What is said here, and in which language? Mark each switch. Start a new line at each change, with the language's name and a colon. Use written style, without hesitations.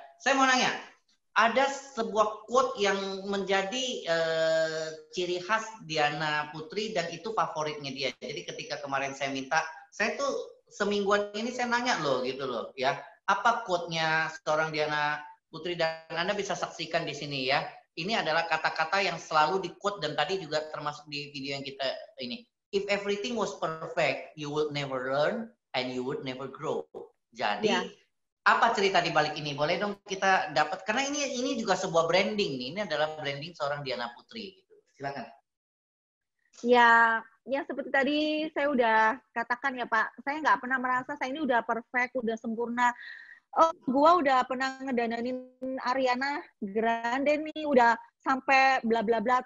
Indonesian: Saya mau nanya, ada sebuah quote yang menjadi ciri khas Diana Putri dan itu favoritnya dia. Jadi ketika kemarin saya minta, saya tuh semingguan ini saya nanya loh gitu loh ya. Apa quote-nya seorang Diana Putri dan Anda bisa saksikan di sini ya. Ini adalah kata-kata yang selalu di-quote dan tadi juga termasuk di video yang kita ini.
English: If everything was perfect, you would never learn and you would never grow.
Indonesian: Jadi apa cerita di balik ini? Boleh dong kita dapat, karena ini juga sebuah branding nih. Ini adalah branding seorang Diana Putri gitu. Silakan. Ya seperti tadi saya udah katakan ya Pak, saya nggak pernah merasa saya ini udah perfect, udah sempurna. Oh, gua udah pernah ngedananin Ariana Grande nih, udah sampai bla bla bla.